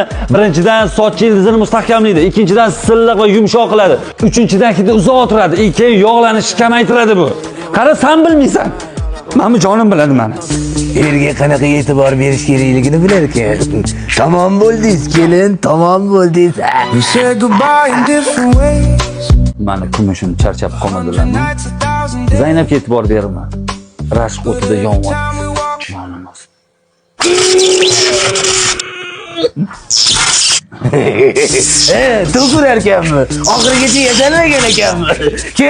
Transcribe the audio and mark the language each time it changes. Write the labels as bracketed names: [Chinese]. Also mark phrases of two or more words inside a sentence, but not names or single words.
[Uzbek] Birinchidan soch ildizini mustahkamlaydi, ikkinchidan silliq va yumshoq qiladi. Uchinchidan hidi uzoq turadi, keyin yog'lanishni kamaytiradi bu. Qara, sen bilmaysan. Mana jonim biladi meni. Erga qanaqa e'tibor berish kerakligini bilar ekan. Tamom bo'ldingiz kelin, tamom bo'ldingiz. [English] We said goodbye in different ways. [Uzbek] Meni kumushim charchab qolmadilarmi? Zaynabga e'tibor berma. Rashq o'tida yonyapti. Jonimiz. To'kurar ekanmi? Oxirigacha yashalmagan ekanmi?